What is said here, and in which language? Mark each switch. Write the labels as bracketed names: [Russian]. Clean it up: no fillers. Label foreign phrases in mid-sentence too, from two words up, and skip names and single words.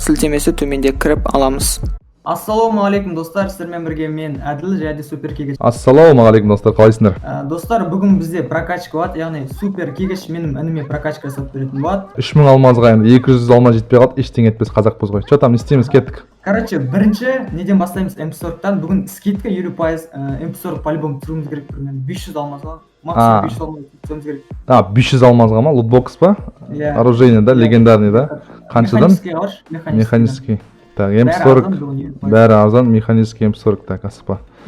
[Kazakh] Сілтемесі төменде кіріп аламыз. Ассалаумағалейкум достар, сіздермен бірге мен Әділ және Супер Кегеш. Ассалаумағалейкум достар, қалайсыңдар? Достар, бүгін бізде прокачка болады, яғни Супер Кегеш менің ініме прокачка жасап беретін болады. 3000 алмазға енді 200 алма жетпей қалды, ештеңе етпес, қазақпыз ғой. [Russian] Что там, [Kazakh] не істейміз, кеттік? Короче, бірінші неден бастаймыз? MP40-тан бүгін скидка 50%, MP40 по-любому түсіруіміз керек, примерно 500 алмазға. Максимум 500 алмаз түсіруіміз керек. 500 алмазға ма? Лутбокс па? [Russian] Оружейный, да? Легендарный, да? [Kazakh] Қаншадан? Механический. Так, М40, бәрі арзан, механический М40, так, асыпа.